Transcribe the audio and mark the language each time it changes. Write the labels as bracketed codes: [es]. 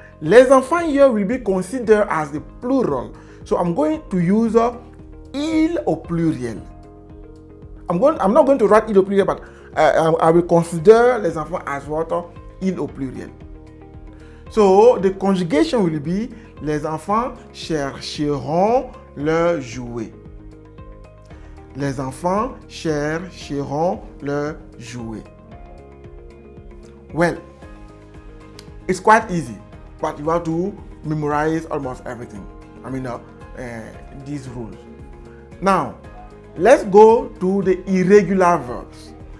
[fr] Les enfants [en] here will be considered as the plural. So I'm going to use [fr] il au pluriel. [en] I'm not going to write [fr] il au pluriel, [en] but I will consider [fr] les enfants [en] as what? [fr] Il au pluriel. [en] So the conjugation will be [fr] les enfants chercheront leur jouet. Les enfants chercheront leur jouet. [en] Well, it's quite easy, but you have to memorize almost everything. I mean, these rules. Now, let's go to the irregular verbs.